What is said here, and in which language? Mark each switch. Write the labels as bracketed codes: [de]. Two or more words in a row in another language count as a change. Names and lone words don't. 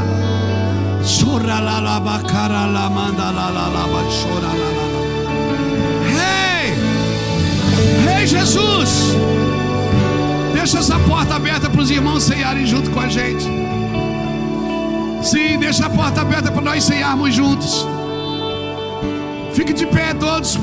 [en] Shora la la bakara la mandala la la ba shora la la. Hey! Hey, Jesus! [pt] Deixa essa porta aberta para os irmãos ceiarem junto com a gente. Sim, deixa a porta aberta para nós ceiarmos juntos. Fique de pé todos.